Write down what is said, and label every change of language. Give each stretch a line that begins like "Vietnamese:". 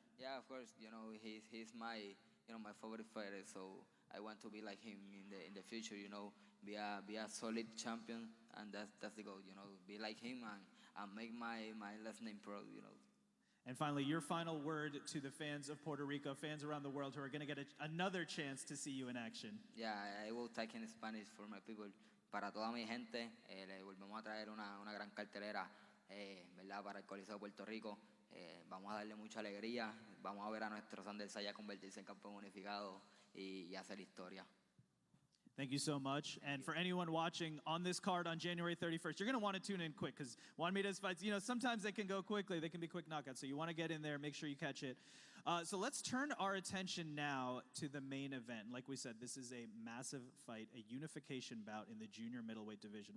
English: Yeah, of course, you know, he's my, you know, my favorite fighter, so I want to be like him in the future, you know, be a solid champion, and that's the goal, you know, be like him and make my last name proud, you know. And finally, your final word to the fans of Puerto Rico, fans around the world who are going to get another chance to see you in action. Yeah, I will talk in Spanish for my people.
Spanish: Para toda mi gente, le volvemos a traer una gran cartelera, ¿verdad? Para el Coliseo de Puerto Rico. Vamos a darle mucha alegría, vamos a ver a nuestro Xander Zayas convertirse en campeón unificado y hacer historia.
English: Thank you so much. And for anyone watching on this card on January 31st, you're going to want to tune in quick because Juanmita's fights, you know, sometimes they can go quickly. They can be quick knockouts. So you want to get in there, make sure you catch it. So let's turn our attention now to the main event. Like we said, this is a massive fight, a unification bout in the junior middleweight division.